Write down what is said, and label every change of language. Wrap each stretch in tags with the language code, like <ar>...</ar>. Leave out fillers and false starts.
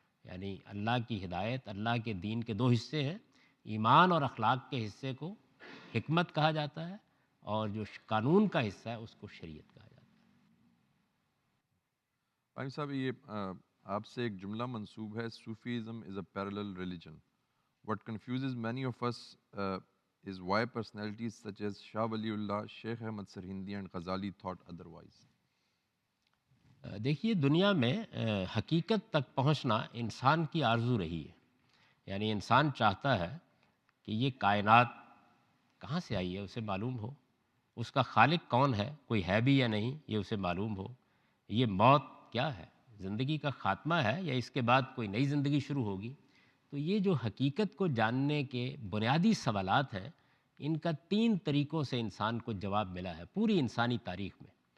<ur>یعنی اللہ کی ہدایت، اللہ کے دین کے دو حصے ہیں، ایمان اور اخلاق کے حصے کو حکمت کہا جاتا ہے، اور جو قانون کا حصہ ہے اس کو شریعت کہا جاتا ہے۔ عامر صاحب، یہ آپ سے ایک جملہ منسوب ہے،</ur> <en>Sufism is a parallel religion. What confuses many of us is why personalities such as Shah Wali Allah, Sheikh Ahmad Sarhindi and Ghazali thought otherwise.</en> <ur>دیکھیے، دنیا میں حقیقت تک پہنچنا انسان کی آرزو رہی ہے، یعنی انسان چاہتا ہے کہ یہ کائنات کہاں سے آئی ہے اسے معلوم ہو، اس کا خالق کون ہے، کوئی ہے بھی یا نہیں یہ اسے معلوم ہو، یہ موت کیا ہے، زندگی کا خاتمہ ہے یا اس کے بعد کوئی نئی زندگی شروع ہوگی۔ تو یہ جو حقیقت کو جاننے کے بنیادی سوالات ہیں، ان کا 3 طریقوں سے انسان کو جواب ملا ہے پوری انسانی تاریخ میں۔</ur>